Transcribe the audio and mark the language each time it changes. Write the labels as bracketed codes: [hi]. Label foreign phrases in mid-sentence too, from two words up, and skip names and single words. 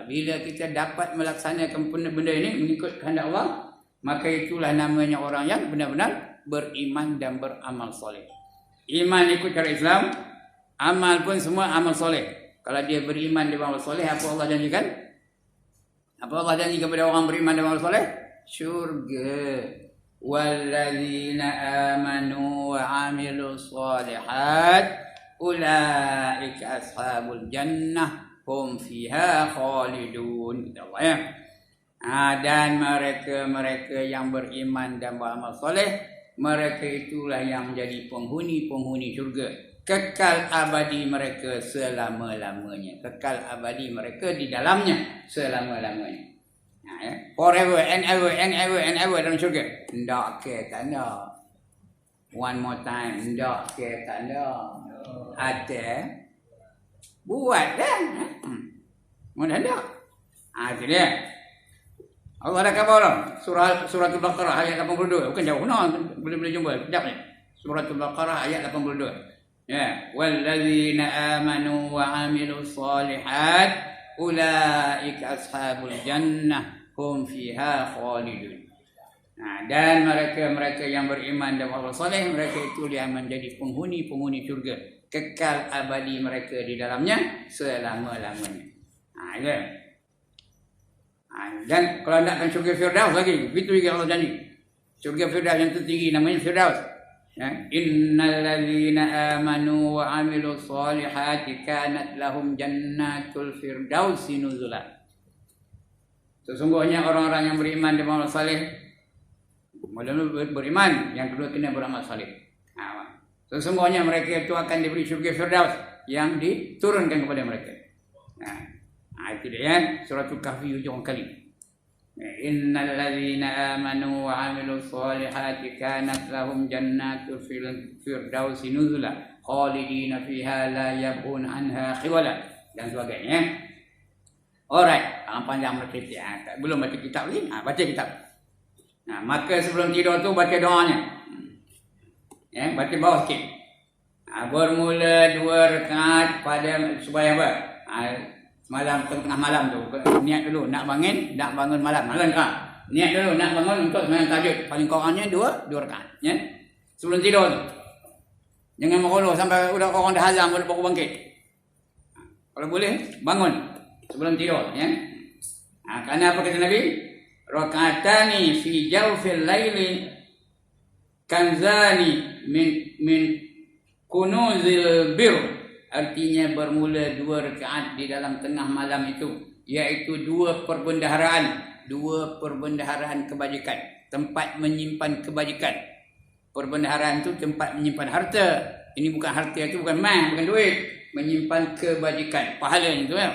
[ms] Bila kita dapat melaksanakan benda ini mengikut kehendak Allah, maka itulah namanya orang yang benar-benar beriman dan beramal soleh. Iman ikut cara Islam, amal pun semua amal soleh. Kalau dia beriman dan beramal soleh, apa Allah janjikan? Apa Allah janji kepada orang beriman dan beramal soleh? Syurga. [ar] والذين آمنوا وعملوا الصالحات أولئك أصحاب الجنة هم فيها خالدون. [ms] Kata Allah ya. Dan mereka yang beriman dan beramal soleh, mereka itulah yang menjadi penghuni-penghuni syurga. Kekal abadi mereka selama-lamanya. Kekal abadi mereka di dalamnya selama-lamanya. Ya. [en] Forever and ever and ever and ever [ms] dalam syurga. Tak ke tak ada. [en] One more time. [ms] Tak ke tak ada. Ada. Buat dah. Mudah tak? Itu dia. Allah ada khabar surah Al-Baqarah ayat 82. Bukan jauh. No, boleh jumpa. Sekejap ni. Surah Al-Baqarah ayat 82. Ya. [ar] والذين آمنوا وعملوا الصالحات أولئك أصحاب الجنة هم فيها خالدون. [ms] Dan mereka yang beriman dan beramal soleh, mereka itu yang menjadi penghuni-penghuni syurga. Kekal abadi mereka di dalamnya selama-lamanya. Ya. Dan kalau nakkan syurga Firdaus lagi, itu juga Allah janji. Syurga Firdaus yang tertinggi namanya Firdaus. Ya. [ar] إن الذين آمنوا وعملوا الصالحات كانت لهم جنات الفردوس نزلا. [ms] Sesungguhnya orang-orang yang beriman dan beramal saleh, mula-mula beriman, yang kedua kena beramal saleh. Sesungguhnya mereka itu akan diberi syurga Firdaus yang diturunkan kepada mereka. Itu dia ya, suratul Kahfi hujung kali. [ar] إن الذين آمنوا وعملوا الصالحات كانت لهم جنات الفردوس نزلا خالدين فيها لا يبغون عنها حولا [ms] dan sebagainya. Alright, panjang bercerita. Belum baca kitab lagi, baca kitab. Maka sebelum tidur tu baca doanya. Ya, baca bawah sikit. Bermula 2 rakaat pada supaya apa? Semalam tengah malam tu niat dulu nak bangun malam kan. Niat dulu nak bangun untuk sembahyang tahajud. Paling kurangnya 2 rakaat, ya. Sebelum tidur tu. Jangan meroloh sampai orang dah azam baru bangkit. Kalau boleh bangun sebelum tidur, ya. Kerana apa kata Nabi? [ar] ركعتان في جوف الليل كنزان من كنوز البر. [ms] Artinya bermula 2 rakaat di dalam tengah malam itu, iaitu 2 perbendaharaan kebajikan, tempat menyimpan kebajikan. Perbendaharaan itu tempat menyimpan harta. Ini bukan harta, itu bukan mas, bukan duit. Menyimpan kebajikan, pahala itu ya.